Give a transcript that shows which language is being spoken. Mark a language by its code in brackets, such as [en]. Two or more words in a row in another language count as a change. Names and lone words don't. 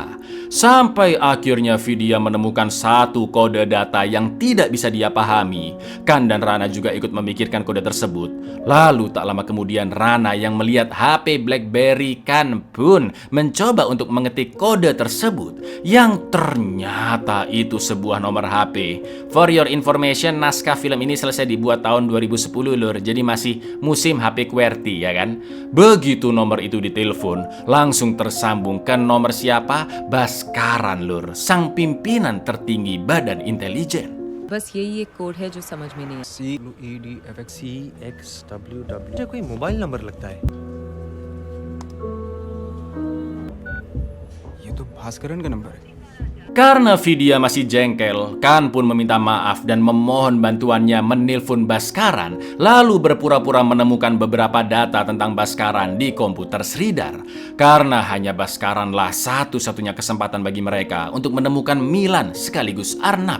[id] Sampai akhirnya Vidya menemukan satu kode data yang tidak bisa dia pahami. Khan dan Rana juga ikut memikirkan kode tersebut. Lalu tak lama kemudian Rana yang melihat HP BlackBerry Khan pun mencoba untuk mengetik kode kode tersebut yang ternyata itu sebuah nomor HP. [en] For your information, [id] naskah film ini selesai dibuat tahun 2010 lur, jadi masih musim HP QWERTY ya kan. Begitu nomor itu ditelepon, langsung tersambung ke nomor siapa? Baskaran lur, sang pimpinan tertinggi Badan Intelijen. [hi] बस यही एक कोड है जो समझ में नहीं CXWW मुझे कोई [en] mobile number [hi] लगता है। ये तो भास्करन का नंबर है। [id] Karena Vidya masih jengkel, Kan pun meminta maaf dan memohon bantuannya menelpon Baskaran, lalu berpura-pura menemukan beberapa data tentang Baskaran di komputer Sridhar. Karena hanya Baskaranlah satu-satunya kesempatan bagi mereka untuk menemukan Milan sekaligus Arnab.